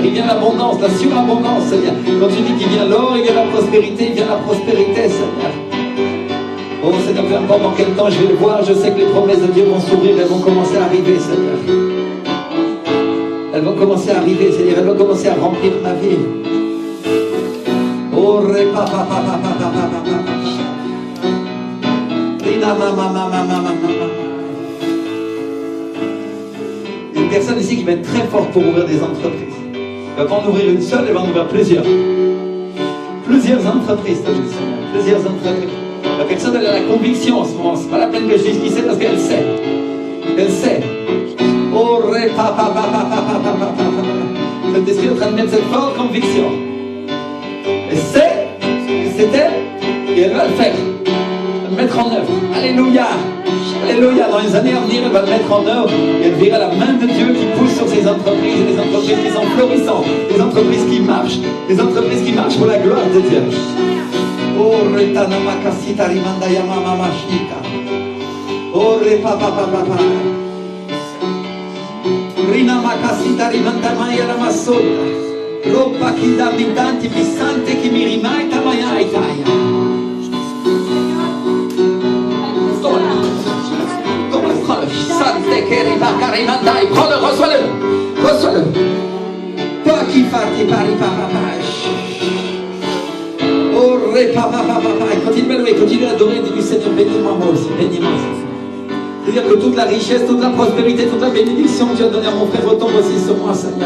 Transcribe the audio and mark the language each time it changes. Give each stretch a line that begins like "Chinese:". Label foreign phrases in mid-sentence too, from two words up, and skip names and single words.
French: Il vient l'abondance, la surabondance, Seigneur. Quand tu dis qu'il vient l'or, il vient la prospérité, il vient la prospérité, Seigneur. Oh Seigneur, peu importe dans quel temps je vais le voir, je sais que les promesses de Dieu vont s'ouvrir, elles vont commencer à arriver, Seigneur. Elles vont commencer à arriver, Seigneur, elles vont commencer à remplir ma vie. Oh, repa, pa, pa, pa, pa, pa, pa, pa, pa. Rina, ma, ma, ma, ma, ma, ma, ma. Il y a une personne ici qui va être très forte pour ouvrir des entreprises. Elle va pas en ouvrir une seule, elle va en ouvrir plusieurs. Plusieurs entreprises, Seigneur, plusieurs entreprises. La personne, elle a la conviction en ce moment. C'est pas la peine que je dise qui c'est parce qu'elle sait. Elle sait. Oh, repa, pa, pa, pa, pa, pa, pa, pa, pa. Cet esprit est en train de mettre cette forte conviction. Elle sait que c'est elle et elle va le faire. Elle va le mettre en œuvre. Alléluia. Alléluia. Dans les années à venir, elle va le mettre en œuvre et elle verra la main de Dieu qui pousse sur ces entreprises, des entreprises qui sont florissantes, des entreprises qui marchent, des entreprises qui marchent pour la gloire de Dieu. Oh, retana makasita rimanda yamama mashika. Oh, repa pa pa pa pa. Rina makasita rimanda maya ramasoda. Ropa kida mitanti pisante ki mi rimai tamaya itaya. Sante keri bakari mandai. Prends-le, reçois-le. Reçois-le. Toi qui fati pari papa. Oh, continue à louer, continue à adorer, dis-lui Seigneur, bénis-moi moi aussi, bénis-moi. C'est-à-dire que toute la richesse, toute la prospérité, toute la bénédiction que tu as donnée à mon frère retombe aussi sur moi, Seigneur.